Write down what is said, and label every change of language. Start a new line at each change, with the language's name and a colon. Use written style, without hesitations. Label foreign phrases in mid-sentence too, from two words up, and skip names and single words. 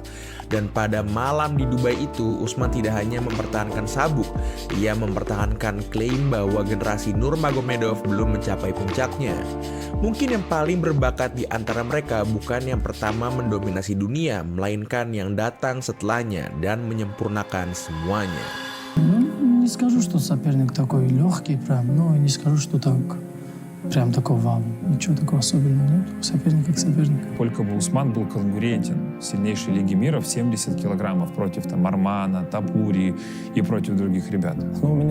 Indonesian: Dan pada malam di Dubai itu, Usman tidak hanya mempertahankan sabuk, ia mempertahankan klaim bahwa generasi Nurmagomedov belum mencapai puncaknya. Mungkin yang paling berbakat di antara mereka bukan yang pertama mendominasi dunia, melainkan yang datang setelahnya dan menyempurnakan semuanya.
Russian: Не скажу, что соперник такой легкий прям, но не скажу, что так прям такой вау. Ничего такого особенного нет. Соперник как соперник. Сколько бы Усман был конкурентен в сильнейшей лиге мира в 70 килограммов против там Армана, Тапури и против других ребят.